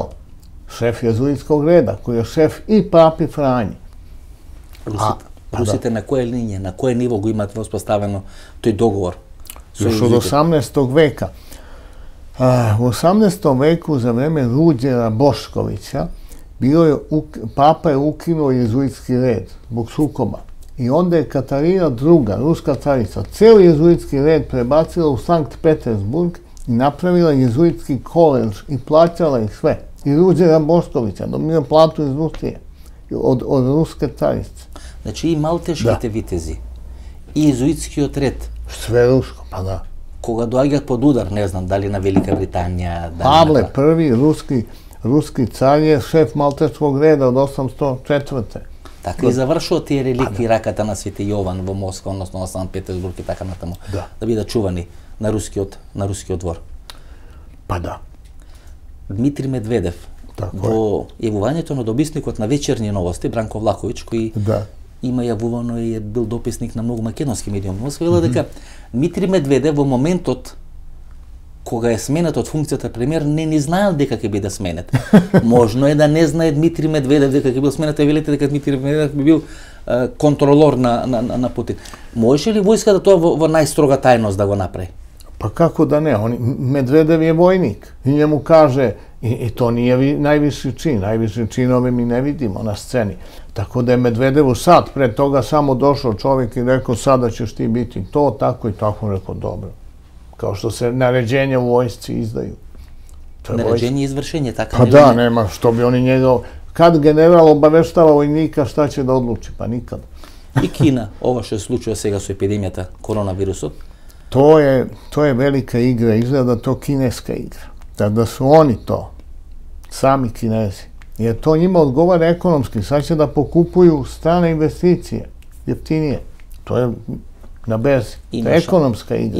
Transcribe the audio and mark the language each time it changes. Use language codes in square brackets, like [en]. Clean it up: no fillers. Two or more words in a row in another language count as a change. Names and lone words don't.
[sr] Šef jezuitskog reda, koji je šef i Papi Franji. [mk] Русите на која линија, на кој ниво го имат воспоставено тој договор? [sr] Još od 18. veka. U 18. veku za vreme Ruđera Boškovića Papa je ukinuo jezuitski red zbog sukoba. I onda je Katarina II, ruska carica, ceo jezuitski red prebacila u Sankt Petersburg i napravila jezuitski koledž i plaćala ih sve. I Ruđera Boškovića dobio platu iz Rusije, od ruske carice. [mk] Значи и малтешките витези, и језуитскиот ред. [sr] Sve rusko, pa da. [mk] Кога доаѓаат под удар, не знам, дали на Велика Британија, [sr] Pavle I, ruski car je šef malteškog reda od 804. [mk] Така и завршува тие реликви раката на Свети Јован во Москва, односно на Санкт Петербург и така натаму, да бидат чувани на рускиот двор. Па да. Дмитрий Медведев, во јавувањето на дописникот на Вечерни новости, Бранко Влаховиќ, кој има јавувано и е бил дописник на многу македонски медиуми, Москва, вела дека Дмитрий Медведев во моментот кога е сменет од функцијата премиер, не ни знаел дека ќе биде сменет. Можно е да не знае Дмитрий Медведев дека ќе бил сменет, а велите дека Дмитрий Медведев би бил контролор на Путин. Можеше ли војската тоа во најстрога тајност да го направи? [sr] Pa kako da ne? Medvedev je vojnik i njemu kaže, i to nije najviši čin, najviši činove mi ne vidimo na sceni. Tako da je Medvedevu sad pred toga samo došao čovjek i rekao sada ćeš ti biti to, tako i tako, rekao dobro. Kao što se naređenja u vojsci izdaju. Naređenje i izvršenje, tako pa da, nema, što bi oni njega... Kad general obaveštava vojnika šta će da odluči? Pa nikad. [mk] И Кина, ова што се случува сега со епидемијата коронавирусот? [sr] To je velika igra, izgleda to kineska igra. Da su oni to, sami Kinezi. Jer to njima odgovara ekonomski. Sad će da pokupuju strane investicije, jeftinije. To je na berzi. To je ekonomska igra.